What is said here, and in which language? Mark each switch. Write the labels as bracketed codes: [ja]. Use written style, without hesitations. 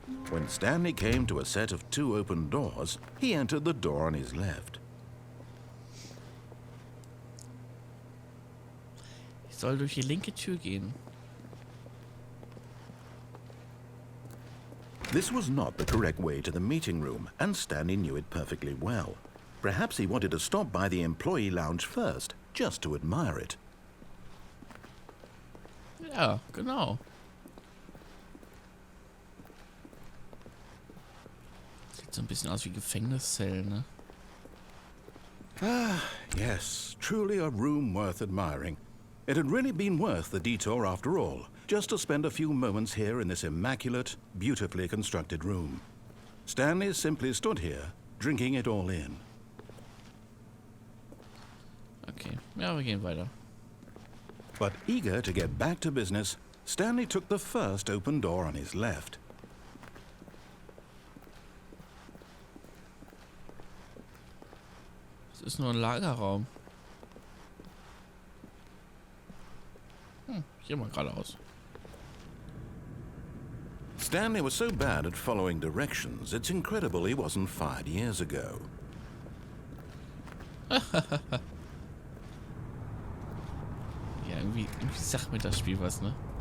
[en] When Stanley came to a set of 2 open doors, he entered the door on his left. [de] Ich soll durch die linke Tür gehen. [en] This was not the correct way to the meeting room, and Stanley knew it perfectly well. Perhaps he wanted to stop by the employee lounge first, just to admire it. [de] Ja, genau. Sieht so ein bisschen aus wie Gefängniszellen, ne? [en] Ah, yes, truly a room worth admiring. It had really been worth the detour after all, just to spend a few moments here in this immaculate, beautifully constructed room. Stanley simply stood here, drinking it all in. [de] Okay, ja, wir gehen weiter. [en] But eager to get back to business, Stanley took the first open door on his left. [de] Es ist nur ein Lagerraum. Hier mal geradeaus. [en] Stanley was so bad at following directions, it's incredible he wasn't fired years ago. [de] Ja, irgendwie sagt mir das Spiel was, ne?